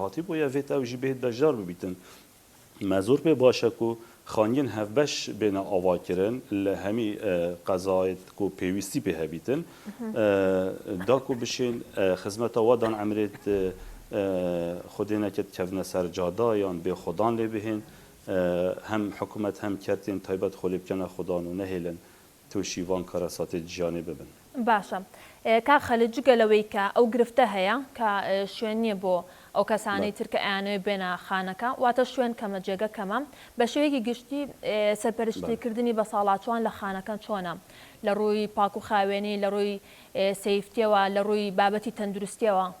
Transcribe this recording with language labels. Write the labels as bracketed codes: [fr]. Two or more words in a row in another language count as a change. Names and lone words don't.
[ku] hatî bûye vê ew jî bêhêt bejdar bibîtin me zor pê baş e ku xaniyên hevbeş bêne avakirin li hemî qezayet ku pêwîstî pê hebîtin da ku bişên xizmeta we dan emrêt xwedê neket kevne ser cada yan bêxwedan lê bihên hem hikûmet hem kertên taybet xwe lê bikene xwedan û nehêlin توشیوان کاراساتی جیانی ببن. [ckb] باشە کاک خەلیل جگە لەوەی کە ئەو گرفتە هەیە کە شوێن نییە بۆ ئەو کەسانی ترکە ئەیانەوێ بێنە خانەکە واتە شوێن کەمە جێگە کەمە بە شێوەیەکی گشتی سەرپەرشتیکردنی بە ساڵاتچوان لە خانەکان چۆنە لە ڕووی پاک و خاوێنی لە ڕووی سەیفتیەوە لە ڕووی بابەتی تەندروستیەوە